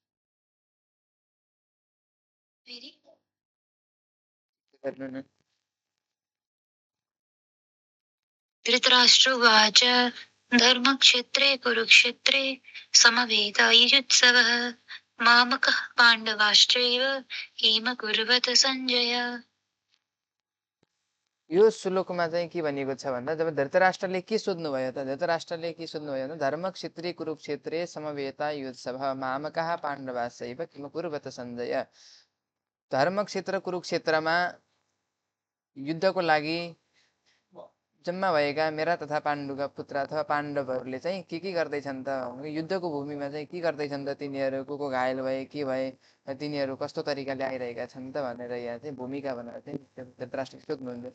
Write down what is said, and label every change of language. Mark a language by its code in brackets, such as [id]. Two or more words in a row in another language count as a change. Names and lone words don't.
[sa] धृतराष्ट्र उवाच धर्मक्षेत्रे कुरुक्षेत्रे समवेतायुयुत्सवः मामकः पाण्डवाश्चैव किमकुर्वत सञ्जय। [ne] यो श्लोकमा चाहिँ के भनिएको छ भन्दा, जब धृतराष्ट्रले के सोध्नुभयो त, धृतराष्ट्रले के सोध्नुभयो भने [sa] धर्मक्षेत्रे कुरुक्षेत्रे समवेता युत्सवः मामकः पाण्डवाश्चैव किमकुर्वत सञ्जय। [ne] धर्मक्षेत्र कुरुक्षेत्रमा युद्धको लागि जम्मा भएका मेरा तथा पाण्डुका पुत्र अथवा पाण्डवहरूले चाहिँ के गर्दैछन् त, युद्धको भूमिमा चाहिँ के गर्दैछन् त, तिनीहरू को घायल भए, के भए, तिनीहरू कस्तो तरिकाले आइरहेका छन् त भनेर यहाँ चाहिँ भूमिका भनेर चाहिँ धृतराष्ट्रले सोध्नुहुन्थ्यो।